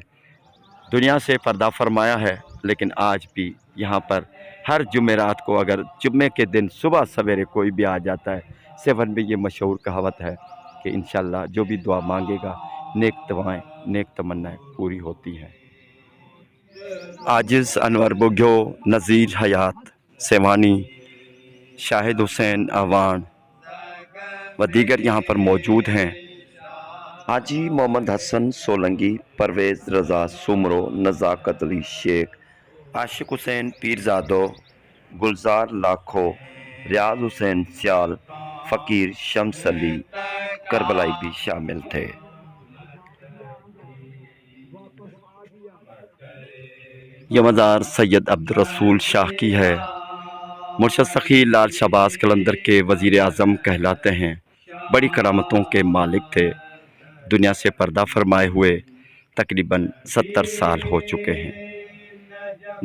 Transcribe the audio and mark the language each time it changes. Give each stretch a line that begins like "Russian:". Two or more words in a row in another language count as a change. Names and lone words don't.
Urdu: دنیا سے پردہ فرمایا ہے، لیکن آج بھی یہاں پر ہر جمعرات کو اگر جمعے کے دن صبح سویرے کوئی بھی آ جاتا ہے، سیون میں یہ مشہور کہاوت ہے کہ ان شاء اللہ جو بھی دعا مانگے گا، نیک دعائیں، نیک تمنائیں پوری ہوتی ہیں. عاجز انور بگیو، نذیر حیات سیوانی، شاہد حسین اعوان و دیگر یہاں پر موجود ہیں. حاجی محمد حسن سولنگی، پرویز رضا سومرو، نزاکت علی شیخ، عاشق حسین پیرزادو، گلزار لاکھو، ریاض حسین سیال، فقیر شمس علی کربلائی بھی شامل تھے. یہ مزار سید عبدل شاہ کی ہے. مرشد سخی لعل شہباز قلندر کے وزیر اعظم کہلاتے ہیں. بڑی کرامتوں کے مالک تھے۔ دنیا سے پردہ فرمائے ہوئے تقریباً 70 سال ہو چکے ہیں.